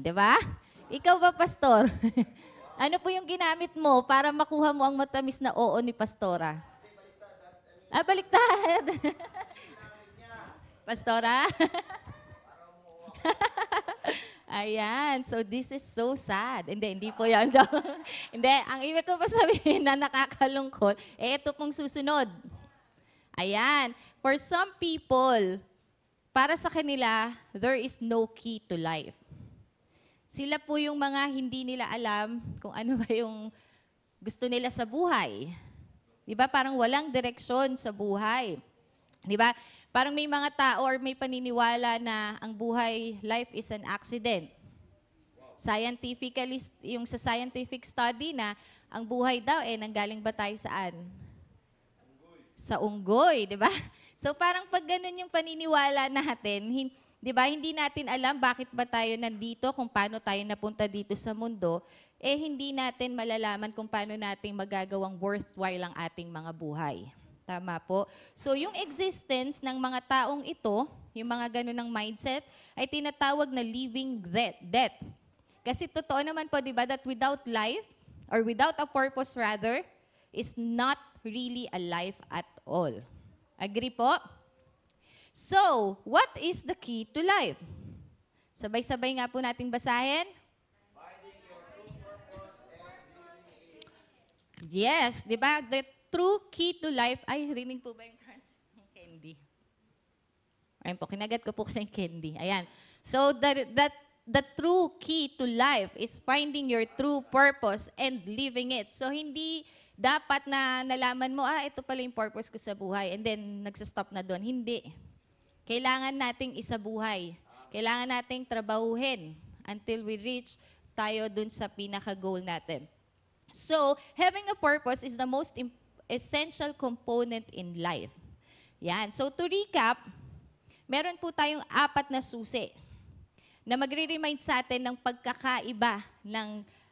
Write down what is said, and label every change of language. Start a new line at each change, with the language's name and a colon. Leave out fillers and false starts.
Filipino: Di ba? Ikaw ba, Pastor? Ano po yung ginamit mo para makuha mo ang matamis na oo ni Pastora? Baliktad. Pastora? Ayan.
English: So, this is so sad.
Filipino: Hindi po yan. Hindi. Ang ibig ko pa sabihin na nakakalungkot, ito pong susunod. Ayan.
English: For some people,
Filipino: para sa kanila,
English: there is no key to life.
Filipino: Sila po yung mga hindi nila alam kung ano ba yung gusto nila sa buhay. Di ba? Parang walang direksyon sa buhay. Di ba? Parang may mga tao or may paniniwala na ang buhay,
English: life is an accident.
Filipino: Scientifically, yung sa scientific study na ang buhay daw, nanggaling ba tayo saan? Sa unggoy, di ba? So parang pag ganun yung paniniwala natin, di ba, hindi natin alam bakit ba tayo nandito, kung paano tayo napunta dito sa mundo, hindi natin malalaman kung paano natin magagawang worthwhile ang ating mga buhay. Tama po. So, yung existence ng mga taong ito, yung mga ganun ng mindset, ay tinatawag na living death. Kasi totoo naman po, di ba,
English: that without life, or without a purpose rather, is not really a life at all. Agree po? So, what is the key to life?
Filipino: Sabay-sabay nga po nating basahin. Yes, di ba?
English: The true key to life,
Filipino: ay, rinig po ba yung candy? Ayun po, kinagat ko po kasi yung candy. Ayan.
English: So, the true key to life is finding your true purpose and living it.
Filipino: So, hindi dapat na nalaman mo, ito pala yung purpose ko sa buhay, and then nagsastop na doon. Hindi. Kailangan nating isabuhay. Kailangan nating trabahuhin
English: until we reach
Filipino: tayo dun sa pinaka-goal natin.
English: So, having a purpose is the most essential component in life.
Filipino: Yan. So, to recap, meron po tayong 4 na susi na magre-remind sa atin ng pagkakaiba ng